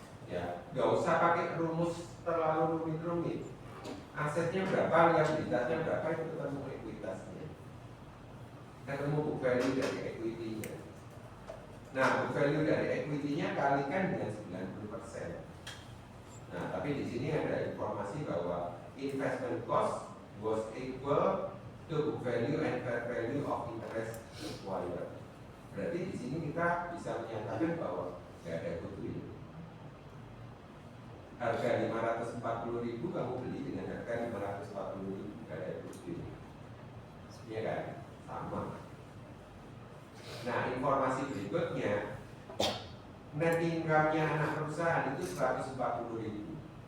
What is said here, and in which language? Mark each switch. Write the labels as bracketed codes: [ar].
[id] Ya, nggak usah pakai rumus terlalu rumit-rumit. Asetnya berapa, liabilitasnya berapa, itu ketemu ekuitasnya. Ketemu book value dari equity-nya. Nah, book value dari equity-nya kalikan dengan 90%. Nah, tapi di sini ada informasi bahwa [en] investment cost was equal to book value and fair value of interest acquired. [id] Berarti di sini kita bisa menyatakan bahwa nggak ada goodwill. Harga 540.000 kamu beli dengan harga 540.000, nggak ada goodwill. Iya kan? Sama. Nah, informasi berikutnya, net income-nya anak perusahaan itu 140.000.